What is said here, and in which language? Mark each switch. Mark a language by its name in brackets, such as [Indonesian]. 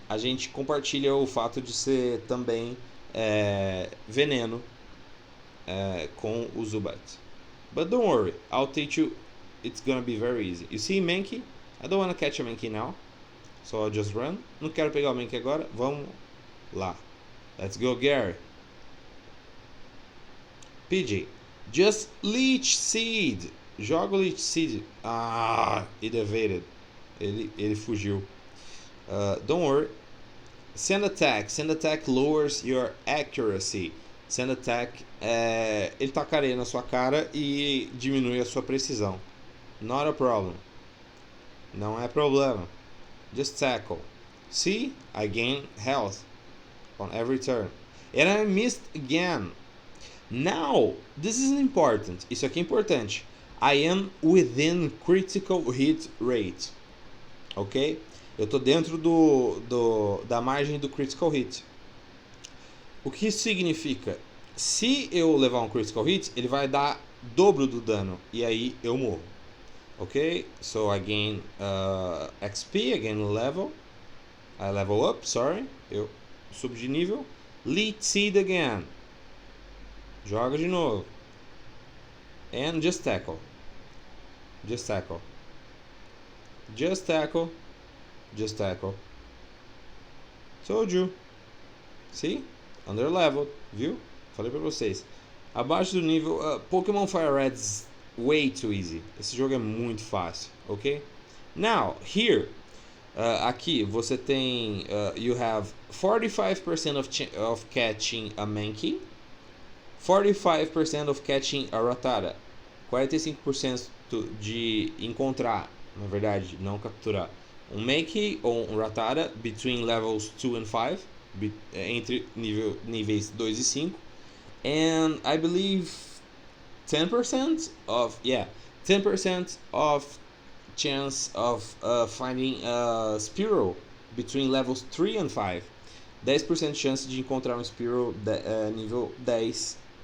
[Portuguese] A gente compartilha o fato de ser também veneno com o Zubat. [English] But don't worry, I'll teach you. It's gonna be very easy. You see Mankey? I don't want to catch a Mankey now, so I'll just run. [Portuguese] Não quero pegar o Mankey agora. Vamos lá. [English] Let's go, Gary. PJ, just Leech Seed. [Portuguese] Joga o Leech Seed. [English] It evaded. [Portuguese] Ele fugiu. [English] Don't worry. Send attack. Send attack lowers your accuracy. [Portuguese] Send attack, ele tacareia na sua cara e diminui a sua precisão. [English] Not a problem. [Portuguese] Não é problema. [English] Just tackle. See? I gain health on every turn. And I missed again. Now, this is important. [Portuguese] Isso aqui é importante. [English] I am within critical hit rate. Ok? [Portuguese] Eu tô dentro da margem do critical hit. O que isso significa? Se eu levar um critical hit, ele vai dar dobro do dano. E aí eu morro. Ok? [English] So I gain XP, I gain level. I level up, sorry. [Portuguese] Eu subo de nível. [English] Leech Seed again. [Portuguese] Joga de novo. [English] And just tackle. Just tackle. Just tackle. Just tackle. Told you. See? Under level. [Portuguese] Viu? Falei pra vocês. Abaixo do nível. [English] Pokémon Fire Red is way too easy. [Portuguese] Esse jogo é muito fácil. Ok? [English] Now, here. [Portuguese] Aqui você tem. [English] You have 45% of catching a Mankey. 45% of catching a Rodada. [Portuguese] 45% de encontrar, na verdade, não capturar, um Mankey ou um Rodada [English] between levels 2 and 5, [Portuguese] entre níveis 2 e 5. [English] And I believe 10% of chance of finding a Spearow between levels 3 and 5. [Portuguese] 10% de chance de encontrar um Spearow nível 10.